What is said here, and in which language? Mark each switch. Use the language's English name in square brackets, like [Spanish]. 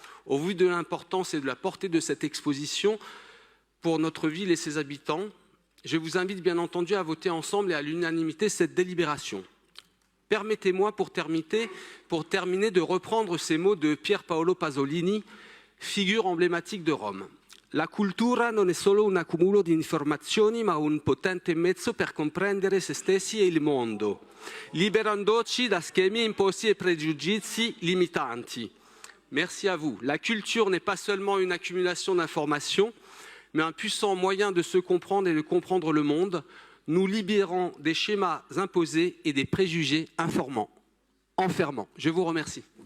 [French] Au vu de l'importance et de la portée de cette exposition pour notre ville et ses habitants, je vous invite bien entendu à voter ensemble et à l'unanimité cette délibération. Permettez-moi pour terminer de reprendre ces mots de Pier Paolo Pasolini, figure emblématique de Rome. [Italian] La cultura non è solo un accumulo di informazioni, ma un potente mezzo per comprendere se stessi e il mondo, liberandoci da schemi imposti e pregiudizi limitanti. [French] Merci à vous. La culture n'est pas seulement une accumulation d'informations, mais un puissant moyen de se comprendre et de comprendre le monde, nous libérant des schémas imposés et des préjugés enfermants. Je vous remercie.